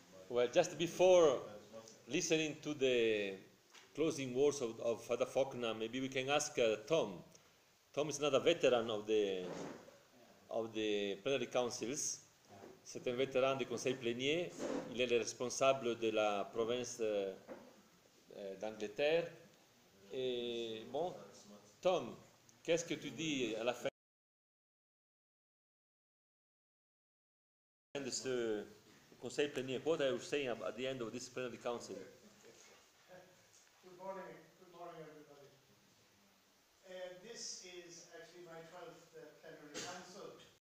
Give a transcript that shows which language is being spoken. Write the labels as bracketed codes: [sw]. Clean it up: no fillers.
[en] Well, just before listening to the closing words of Father Faulkner, maybe we can ask Tom. Tom is another veteran of the plenary councils. [fr] C'est un vétéran du Conseil plénier. Il est le responsable de la province d'Angleterre. Et bon, Tom, qu'est-ce que tu dis à la fin de ce Conseil plénier? [en] What are you saying at the end of this plenary council? Good morning everybody. This this is actually my 12th plenary council.